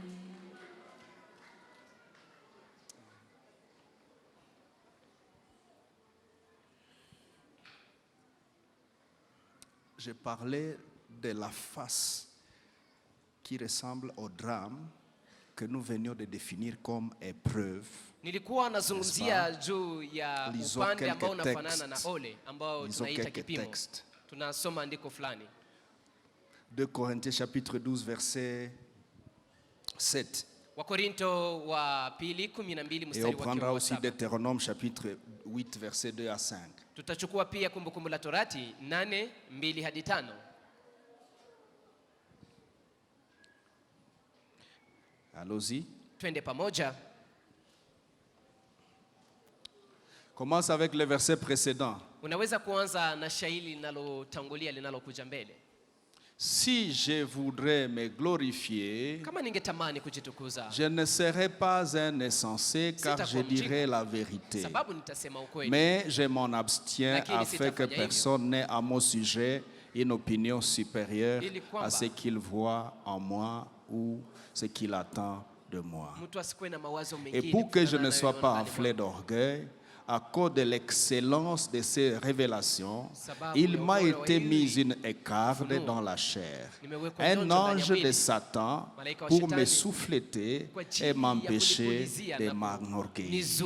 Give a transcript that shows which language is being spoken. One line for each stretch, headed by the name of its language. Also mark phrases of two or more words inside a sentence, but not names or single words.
French: Je parlais de la face qui ressemble au drame que nous venions de définir comme épreuve.
Swahili: Nilikuwa nazungumzia juu ya upande ambao unafanana na ole ambao tunaita kipimo. Tunasoma andiko fulani.
French: 2 Corinthiens chapitre 12 verset 7.
Swahili: Wakorinto wa pili 12 mstari wa 7.
French: Et on prendra aussi Deutéronome chapitre 8 verset 2 à 5.
Swahili: Tutachukua pia kumbukumbu la Torati 8:2 hadi 5.
French: Allons-y.
Swahili: Twende pamoja.
French: Commence avec le verset précédent.
Swahili: Unaweza kuanza na shairi linalotangulia linalokuja mbele. Si je voudrais me glorifier, kama ningetamani kujitukuza,
French: je ne serais pas un insensé car je dirais la vérité.
Swahili: Sababu nitasema ukweli.
French: Mais je m'en abstiens afin que personne n'ait à mon sujet une opinion supérieure à ce qu'il voit en moi ou ce qu'il attend de moi. Et pour que je ne sois pas enflé d'orgueil, à cause de l'excellence de ces révélations, il m'a été mis une écarde dans la chair, un ange de Satan pour me souffleter et m'empêcher de m'enorgueillir.